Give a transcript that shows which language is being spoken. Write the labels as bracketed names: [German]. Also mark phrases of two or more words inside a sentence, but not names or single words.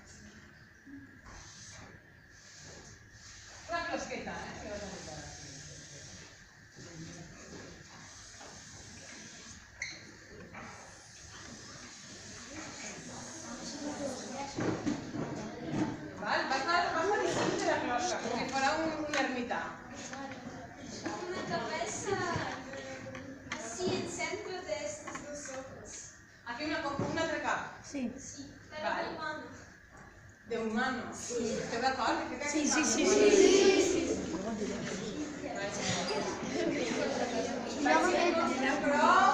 [Catalan] Una closqueta, que vas a buscar aquí. Vas a discutir de la closca, com si fuera un ermità. [Spanish] Una cabeza así en centro de estos dos ojos. [Catalan] Aquí un altre cap. [Spanish] Sí, pero de humano. De humano. [Catalan] ¿Esteu d'acord? Sí. Però